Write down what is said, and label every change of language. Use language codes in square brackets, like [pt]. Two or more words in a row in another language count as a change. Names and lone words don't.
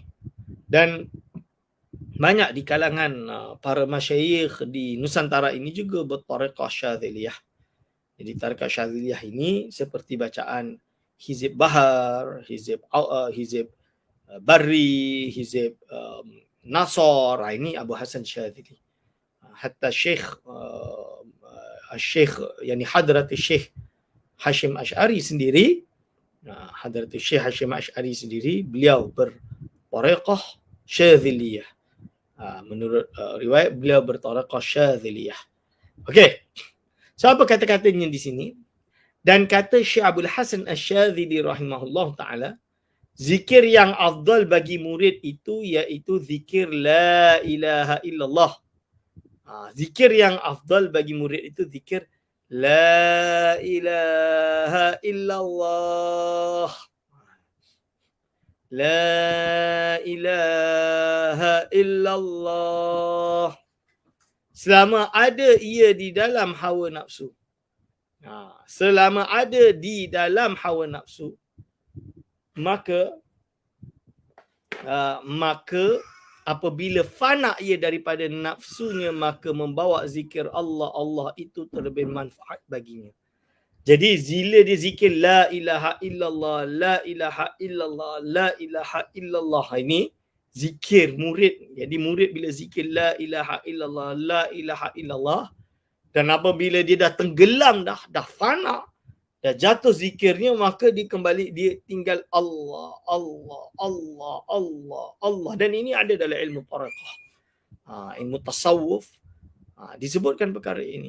[ms] Dan banyak di kalangan para masyayikh di Nusantara ini juga bertariqah Syadziliyah. Jadi tariqah Syadziliyah ini seperti bacaan Hizib Bahar, Hizib Barri, Hizib Nasr. Ini Abu Hasan Syadzili. Hatta Syekh yani Hadrat Syekh Hashim Ash'ari sendiri, Hadrat Syekh Hashim Ash'ari sendiri, beliau bertariqah Syadziliyah. Menurut riwayat beliau bertariqah Syadziliyah. Okey. So apa kata-katanya di sini? Dan kata Syekh Abdul Hasan Asy-Syadzili [ar] رحمه الله تعالى, [ms] zikir yang afdal bagi murid itu iaitu zikir [ar] لا إله إلا الله. [ms] Zikir yang afdal bagi murid itu zikir [ar] لا إله إلا الله. لا إله إلا الله. [ms] Selama ada ia di dalam hawa nafsu. Selama ada di dalam hawa nafsu, maka apabila fana ia daripada nafsunya, maka membawa zikir Allah itu terlebih manfaat baginya. Jadi bila dia zikir [ar] لا إله إلا الله, لا إله إلا الله, لا إله إلا الله, [ms] ini zikir murid. Jadi murid bila zikir [ar] لا إله إلا الله, لا إله إلا الله, [ms] dan apabila dia dah tenggelam, dah fana, dah jatuh zikirnya, maka dia kembali, dia tinggal Allah, Allah, Allah, Allah, Allah. Dan ini ada dalam ilmu tariqah, ilmu tasawuf, disebutkan perkara ini.